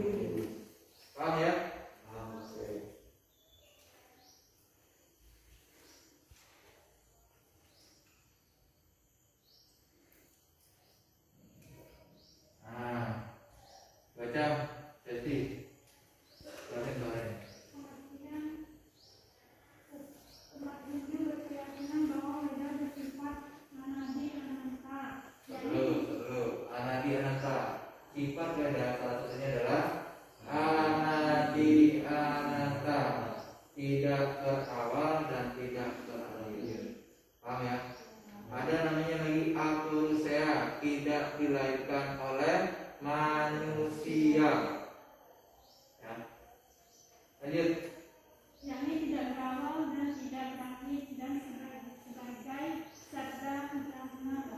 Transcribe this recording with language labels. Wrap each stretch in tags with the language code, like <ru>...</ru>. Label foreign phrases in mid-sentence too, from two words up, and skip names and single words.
<id>Paham ya? Paham. Oke. Nah, baca jadi kemarin. Umat Hindu berkeyakinan bahwa Veda bersifat</id> <sa>anadi ananta. Anadi ananta.</sa> <id>Sifat Veda salah satunya adalah</id> <sa>anadi ananta,</sa> <id>tidak berawal dan tidak berakhir. Paham ya? Ada namanya lagi apurusea, tidak dilahirkan oleh manusia. Ya. Lanjut. Yakni tidak berawal dan tidak berakhir dan sebagai sabda Brahmana.</id>